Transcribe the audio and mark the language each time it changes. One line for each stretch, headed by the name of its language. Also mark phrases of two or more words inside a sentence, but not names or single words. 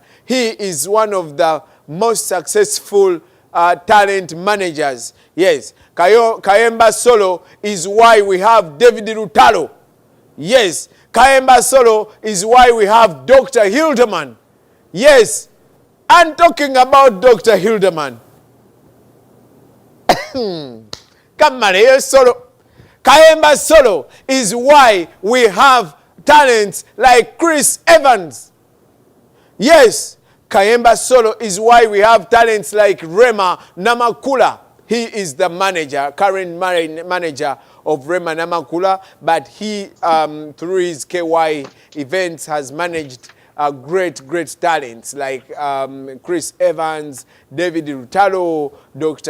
English: He is one of the most successful talent managers. Yes, Kayemba Solo is why we have David Rutalo. Yes, Kayemba Solo is why we have Dr. Hildeman. Yes, I'm talking about Dr. Hildeman. Kamare Solo. Kayemba Solo is why we have talents like Chris Evans. Yes, Kayemba Solo is why we have talents like Rema Namakula. He is the manager, current manager of Rema Namakula, but he, through his KY events, has managed great talents like Chris Evans, David Rutalo, Dr.